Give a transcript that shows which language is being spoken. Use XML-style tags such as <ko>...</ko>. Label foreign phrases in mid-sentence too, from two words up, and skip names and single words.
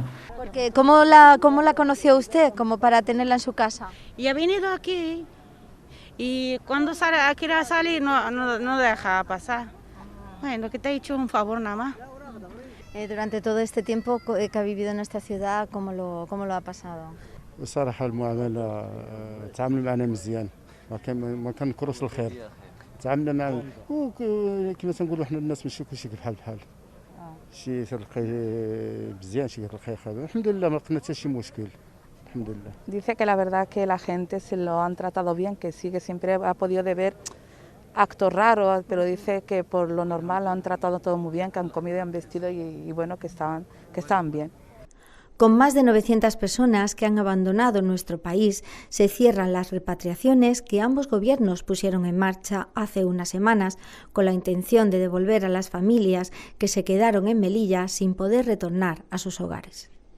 <es>Porque ¿cómo la conoció usted como para tenerla en su casa? Y ha venido aquí y cuando quiera salir no deja pasar. Bueno, que te he hecho un favor nada más. Durante todo este tiempo que ha vivido en esta ciudad, ¿cómo lo ha pasado?</es> <ar>بصراحة المعاملة تعامل معنا مزيان ما كنكروش الخير تعاملنا مع كما تنقولوا حنا الناس ماشي كلشي بحال شي تلقى مزيان شي تلقى خايب الحمد لله ما لقينا حتى شي مشكل الحمد لله.</ar> <es>Dice que la verdad que la gente se lo han tratado bien, que sí que siempre ha podido ver actos raros, pero dice que por lo normal lo han tratado todo muy bien, que han comido y han vestido y bueno, que estaban bien. Con más de 900 personas que han abandonado nuestro país, se cierran las repatriaciones que ambos gobiernos pusieron en marcha hace unas semanas con la intención de devolver a las familias que se quedaron en Melilla sin poder retornar a sus hogares.</es>